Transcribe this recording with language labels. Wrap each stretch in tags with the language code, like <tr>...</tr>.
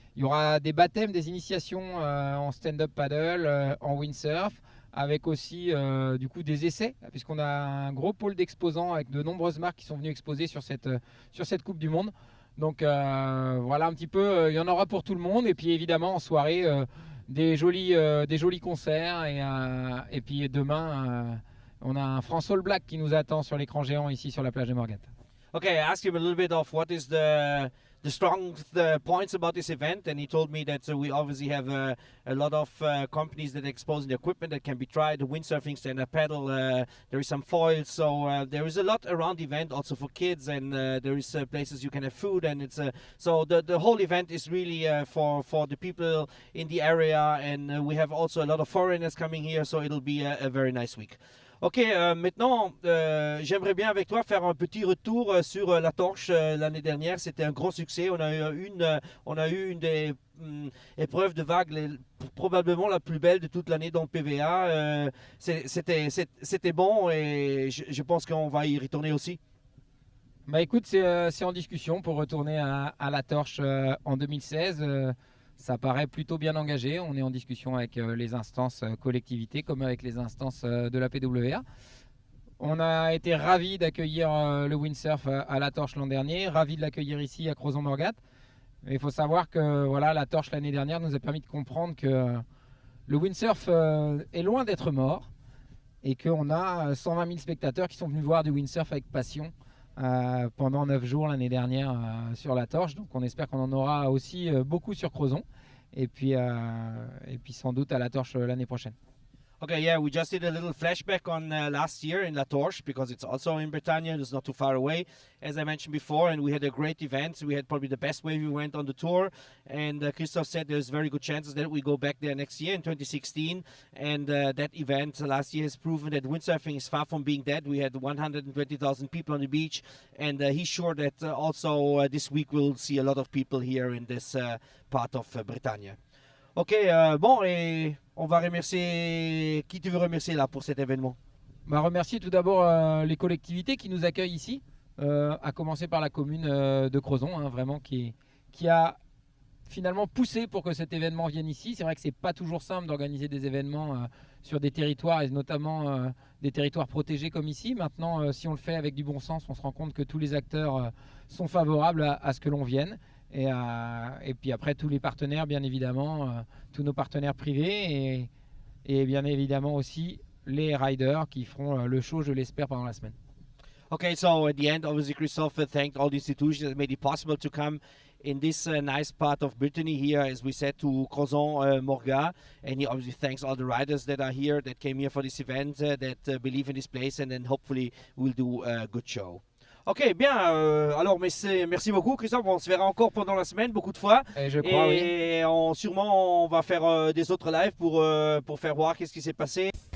<fr>Il y aura des baptêmes, des initiations en stand-up paddle, en windsurf, avec aussi du coup des essais, puisqu'on a un gros pôle d'exposants avec de nombreuses marques qui sont venues exposer sur cette Coupe du Monde. Donc voilà un petit peu, il y en aura pour tout le monde. Et puis évidemment en soirée, des jolis concerts. Et puis demain, on a un France All Black qui nous attend sur l'écran géant ici sur la plage de Morgat.</fr> <en>Okay, I asked him a little bit of what is the strong points about this event, and he told me that we obviously have a lot of companies that expose the equipment that can be tried, the windsurfing, stand-up paddle, there is some foils, so there is a lot around the event also for kids, and there is places you can have food, and it's so the whole event is really for the people in the area, and we have also a lot of foreigners coming here, so it'll be a very nice week.</en> <fr>Ok, maintenant, j'aimerais bien avec toi faire un petit retour sur La Torche. L'année dernière, c'était un grand succès. On a eu une des épreuves de vague probablement la plus belle de toute l'année dans le PVA. C'était bon et je pense qu'on va y retourner aussi. Bah écoute, c'est en discussion pour retourner à La Torche en 2016. Ça paraît plutôt bien engagé. On est en discussion avec les instances collectivités comme avec les instances de la PWA. On a été ravis d'accueillir le windsurf à La Torche l'an dernier, ravis de l'accueillir ici à Crozon-Morgat. Il faut savoir que voilà, La Torche l'année dernière nous a permis de comprendre que le windsurf est loin d'être mort et qu'on a 120 000 spectateurs qui sont venus voir du windsurf avec passion pendant 9 jours l'année dernière sur la Torche. Donc on espère qu'on en aura aussi beaucoup sur Crozon et puis sans doute à la Torche l'année prochaine.</fr> <en>Okay, yeah, we just did a little flashback on last year in La Torche because it's also in Bretagne. It's not too far away, as I mentioned before, and we had a great event. We had probably the best wave event on the tour, and Christoph said there's very good chances that we go back there next year in 2016. And that event last year has proven that windsurfing is far from being dead. We had 120,000 people on the beach, and he's sure that also this week we'll see a lot of people here in this part of Bretagne.</en> <fr>Ok, bon, et on va remercier... Qui tu veux remercier là pour cet événement? Remercier tout d'abord les collectivités qui nous accueillent ici, à commencer par la commune de Crozon, hein, vraiment qui a finalement poussé pour que cet événement vienne ici. C'est vrai que c'est pas toujours simple d'organiser des événements sur des territoires et notamment des territoires protégés comme ici. Maintenant, si on le fait avec du bon sens, on se rend compte que tous les acteurs sont favorables à ce que l'on vienne. Et puis après, tous les partenaires, bien évidemment, tous nos partenaires privés et bien évidemment aussi les riders qui feront le show, je l'espère, pendant la semaine.</fr> <en>Okay, so at the end, obviously, Christoph thanked all the institutions that made it possible to come in this nice part of Brittany here, as we said, to Crozon Morgat. And he obviously thanks all the riders that are here, that came here for this event, that believe in this place, and then hopefully we'll do a good show.</en> <fr>Ok, bien. Alors, merci beaucoup, Christophe. On se verra encore pendant la semaine, beaucoup de fois. Et je crois, oui. Et sûrement, on va faire des autres lives pour faire voir qu'est-ce qui s'est passé.</fr>